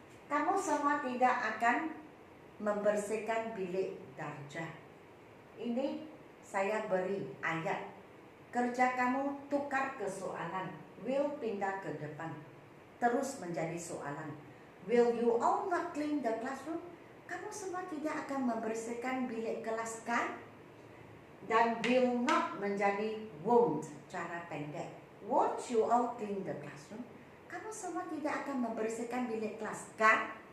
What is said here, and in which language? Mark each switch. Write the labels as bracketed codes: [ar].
[ms] Kamu semua tidak akan membersihkan bilik darjah. Ini saya beri ayat. Kerja kamu tukar ke soalan. Will pindah ke depan. Terus menjadi soalan. [en] Will you all not clean the classroom? [ms] Kamu semua tidak akan membersihkan bilik kelas kan? Dan will not menjadi won't, cara pendek. [en] Won't you all clean the classroom? [ms] Kamu semua tidak akan membersihkan bilik kelas kan?